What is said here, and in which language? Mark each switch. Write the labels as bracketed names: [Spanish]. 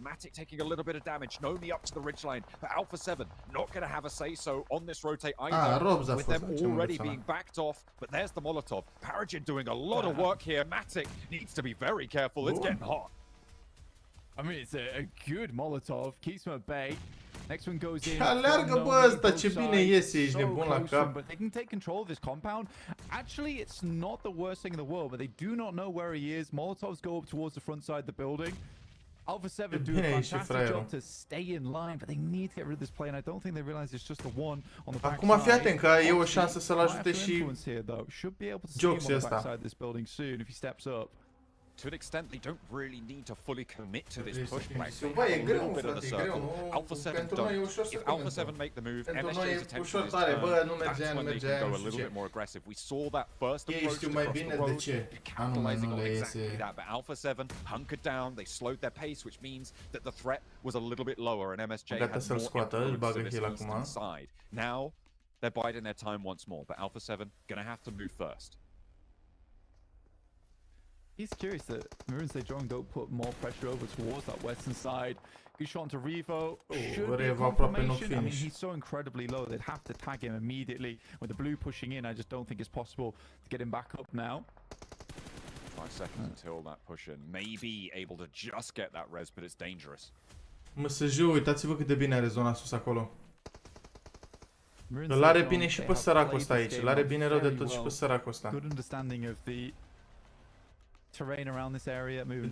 [English] Matic taking a little bit of damage, Nomi up to the ridgeline, but Alpha 7 not going to have a say-so on this rotate either, with them already being backed off, but there's the Molotov. Paragin doing a lot of work here. Matic needs to be very careful. It's getting hot. I mean, it's a good Molotov. Keeps him at bay. Next one goes in. [Romanian] Alergă, bă, ăsta, ce bine iese, ești nebun la cap. [English] But they can take control of this compound. Actually, it's not the worst thing in the world, but they do not know where he is. Molotovs go up towards the front side of the building. Alpha 7 do a fantastic job to stay in line, but they need to get rid of this play, and I don't think they realize it's just the one on the back. [Romanian] Acum fii atent că e o șansă să-l ajute și Joxy ăsta. [English] If he steps up. To an extent, they don't really need to fully commit to this push play. [Romanian] Bă, e greu, [English] bit of the circle. Alpha 7 don't. If Alpha 7 make the move, MSJ's attention is turned. That's when they can go a little bit more aggressive. We saw that first approach across the road, capitalizing on exactly that. But Alpha 7 hunkered down, they slowed their pace, which means that the threat was a little bit lower, and MSJ had more influence to this eastern side. Now, they're biding their time once more, but Alpha 7 gonna have to move first. He's curious that Maroon Sejong don't put more pressure over towards that western side. Good shot onto Revo. Should be a confirmation. I mean, he's so incredibly low. They'd have to tag him immediately. With the blue pushing in, I just don't think it's possible to get him back up now. 5 seconds until that push in. Maybe able to just get that res, but it's dangerous. [Romanian] MSJ, uitați-vă cât de bine are zona sus acolo. Îl are bine și pe săracul ăsta aici. Îl are bine rău de tot și pe săracul ăsta. [English] Good understanding of the terrain around this area.